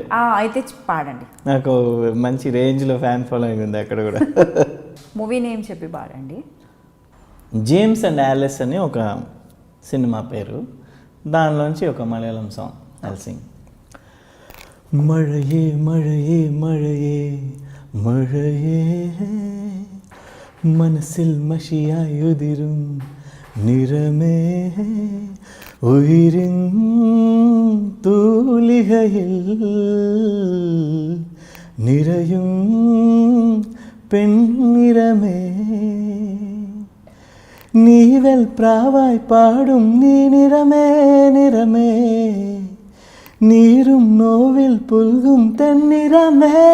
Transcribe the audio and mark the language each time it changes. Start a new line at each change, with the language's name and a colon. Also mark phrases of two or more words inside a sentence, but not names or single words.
Telugu: అయితే పాడండి. నాకు మంచి రేంజ్లో
English: fan following
Telugu: ఉంది అక్కడ కూడా.
English: movie name
Telugu: చెప్పి పాడండి. జేమ్స్ అండ్ యాలిస్ అని ఒక సినిమా పేరు, దానిలోంచి ఒక మలయాళం సాంగ్ ఐల్.
Malayalam: మഴയേ മഴയേ മഴയേ മഴയേ മനസ്സിൽ മഷിയായുതിരും നിറമേ ഉയിരിൻ തൂലികയിൽ നിറയും പെൺനിറമേ നീവൽ പ്രാവായി പാടും നീ നിറമേ നിറമേ നീരും നോവിൽ പുൽകും തെന്നിറമേ